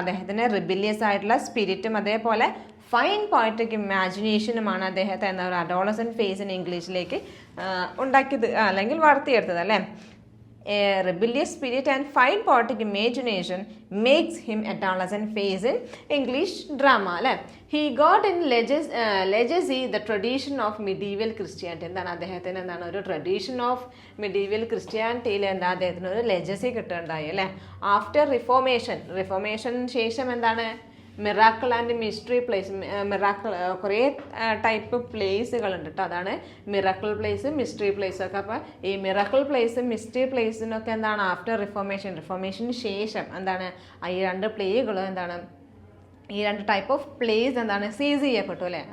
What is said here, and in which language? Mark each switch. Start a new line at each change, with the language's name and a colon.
Malayalam: അദ്ദേഹത്തിന് റിബിലിയസ് ആയിട്ടുള്ള സ്പിരിറ്റും അതേപോലെ ഫൈൻ പോയറ്റിക് ഇമാജിനേഷനുമാണ് അദ്ദേഹത്തെ എന്താ ഒരു അഡോളസൻറ്റ് ഫേസിന് ഇംഗ്ലീഷിലേക്ക് ഉണ്ടാക്കിയത് അല്ലെങ്കിൽ വളർത്തിയെടുത്തത് അല്ലേ.
English: a rebellious spirit and fine poetic imagination makes him a adolescent face in English drama. അല്ലേ? He got in legacy the tradition of medieval Christianity.
Malayalam: എന്താണ് അദ്ദേഹത്തിന് എന്താണ് ഒരു ട്രഡീഷൻ ഓഫ് medieval Christianityയിൽ എന്താ അദ്ദേഹത്തിന് ഒരു ലെജസി കിട്ടുന്നുണ്ടായി അല്ലേ? ആഫ്റ്റർ റിഫോർമേഷൻ ശേഷം എന്താണ് miracle and mystery place, miracle കുറേ ടൈപ്പ് പ്ലേസുകളുണ്ട് കേട്ടോ. അതാണ് മിറാക്കിൾ പ്ലേസ്, മിസ്റ്ററി പ്ലേസ് ഒക്കെ. അപ്പോൾ ഈ മിറാക്കിൾ പ്ലേസും മിസ്റ്ററി പ്ലേസിനൊക്കെ എന്താണ് ആഫ്റ്റർ റിഫോർമേഷന് ശേഷം എന്താണ് ഈ രണ്ട് പ്ലേകളും എന്താണ് ഈ രണ്ട് ടൈപ്പ് ഓഫ് പ്ലേസ് എന്താണ് സീസ് ചെയ്യപ്പെട്ടു അല്ലേ?